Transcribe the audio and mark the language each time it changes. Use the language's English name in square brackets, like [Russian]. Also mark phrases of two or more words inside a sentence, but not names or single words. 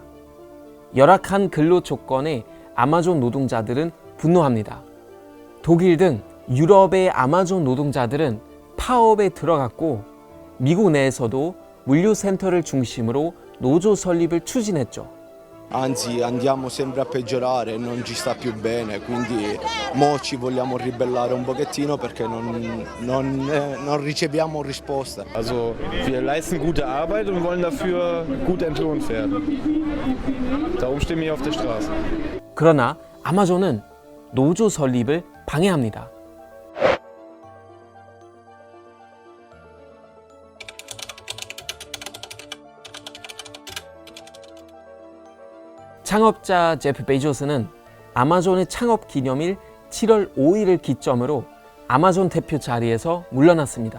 [Korean] 열악한 근로 조건에 아마존 노동자들은 분노합니다. 독일 등 유럽의 아마존 노동자들은 파업에 들어갔고 미국 내에서도 물류센터를 중심으로 노조 설립을 추진했죠. [Italian] Anzi, andiamo sempre a peggiorare, non ci sta più bene, quindi mo ci vogliamo ribellare un pochettino perché non riceviamo risposta. [German] Also wir leisten gute Arbeit und wollen dafür gut entlohnt werden. Darum stehen wir auf der Straße. [Korean] 그러나 아마존은 노조 설립을 방해합니다. 창업자 제프 베이조스는 아마존의 창업 기념일 7월 5일을 기점으로 아마존 대표 자리에서 물러났습니다.